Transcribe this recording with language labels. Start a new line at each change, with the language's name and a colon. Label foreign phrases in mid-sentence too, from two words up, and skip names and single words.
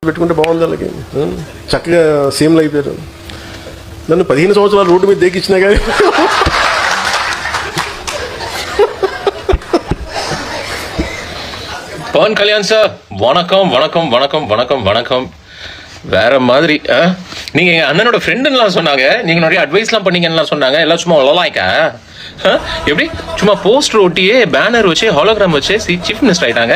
Telugu: పెట్టుకుంటే బాగుంది వాళ్ళకి. చక్కగా సీఎంలు అయిపోయారు. నన్ను 15 సంవత్సరాలు రోడ్డు మీద దేకిచ్చినా కానీ
Tamil: பவன் கல்யாண் சார் வணக்கம் வணக்கம் வணக்கம் வணக்கம் வணக்கம். வேற மாதிரி நீங்க எங்க அண்ணனோட ஃப்ரெண்டுலாம் சொன்னாங்க, நீங்க நிறைய அட்வைஸ்லாம் பண்ணீங்கன்னு சொன்னாங்க. எல்லாம் சும்மா லலாய்க்கா எப்படி சும்மா போஸ்டர் ஒட்டியே பேனர் வச்சு ஹாலோகிராம் வச்சு
English: chief minister
Tamil: ஆயிட்டாங்க.